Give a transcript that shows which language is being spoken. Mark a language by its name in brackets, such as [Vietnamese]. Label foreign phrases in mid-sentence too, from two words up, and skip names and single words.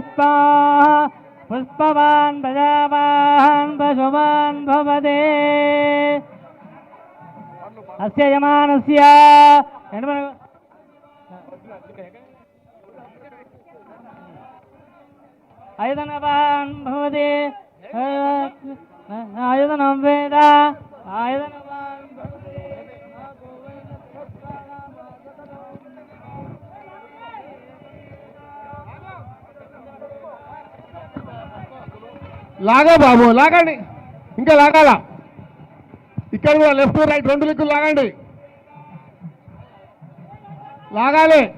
[Sanskrit] पुष्पवान् प्रजावान् पशुवान् भवति अस्य यमानस्य आयतनवान् भवति आयतनं वेद आयतनवान् भवति [Telugu] లాగా బాబు లాగండి, ఇంకా లాగాల. ఇక్కడ కూడా [English] left right [Telugu] రెండు దిక్కులు లాగండి, లాగాలి.